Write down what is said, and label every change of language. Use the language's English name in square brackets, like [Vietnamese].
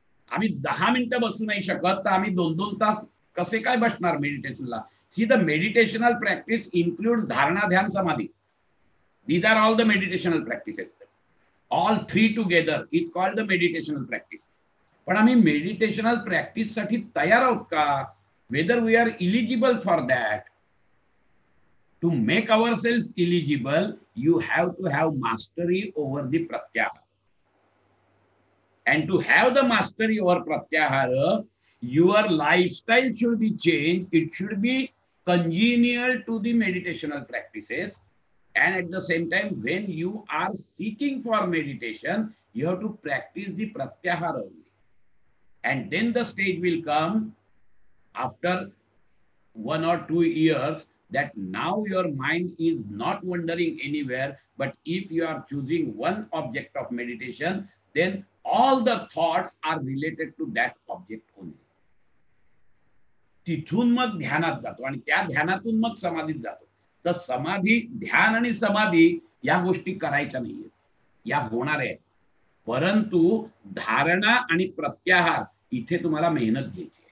[Marathi] आम्ही 10 मिनिटं बसू नाही शकत, तर आम्ही 2-2 तास कसे काय बसणार मेडिटेशनला? [English] See the meditational practice includes dharana, dhyana, samadhi. These are all the meditational practices. All 3 together is called the meditational practice. [Marathi] पण आम्ही मेडिटेशनल प्रॅक्टिस साठी तयार आहोत का? [English] Whether we are eligible for that. To make ourselves eligible, you have to have mastery over the pratyahara. And to have the mastery over pratyahara, your lifestyle should be changed. It should be congenial to the meditational practices. And at the same time, when you are seeking for meditation, you have to practice the pratyahara only. And then the stage will come after 1 or 2 years that now your mind is not wandering anywhere, but if you are choosing one object of meditation, then all the thoughts are related to that object only. [Marathi] तिथून मग ध्यानात जातो आणि त्या ध्यानातून मग समाधीत जातो. तर समाधी, ध्यान आणि समाधी या गोष्टी करायच्या नाहीये, या होणार आहेत. परंतु धारणा आणि प्रत्याहार इथे तुम्हाला मेहनत घ्यायची.